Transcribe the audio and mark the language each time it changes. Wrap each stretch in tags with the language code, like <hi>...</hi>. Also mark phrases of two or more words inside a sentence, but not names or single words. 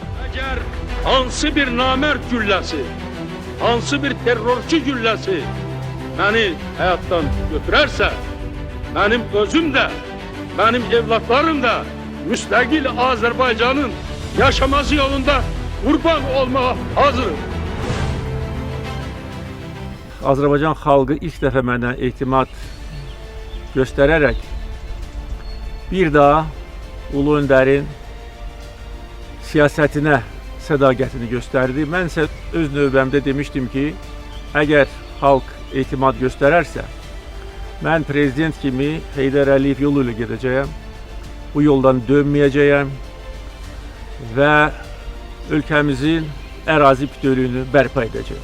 <tr>Eğer</tr> <az>hansı bir namert gülləsi, hansı bir terrorçu gülləsi</az> <tr>beni hayattan götürərsə, benim özüm de, benim evlatlarım da müstakil Azerbaycan'ın yaşaması yolunda kurban olmaya hazırım.</tr> <az>Azərbaycan xalqı ilk dəfə mənə etimad göstərərək bir daha Ulu Öndərin siyasətinə sədaqətini göstərdi. Mən isə öz növbəmdə demişdim ki, əgər xalq etimad göstərərsə, mən prezident kimi Heydər Əliyev yolu ilə gedəcəyəm, bu yoldan dönməyəcəyəm və ölkəmizin ərazi bütövlüyünü bərpa edəcəyəm.</az>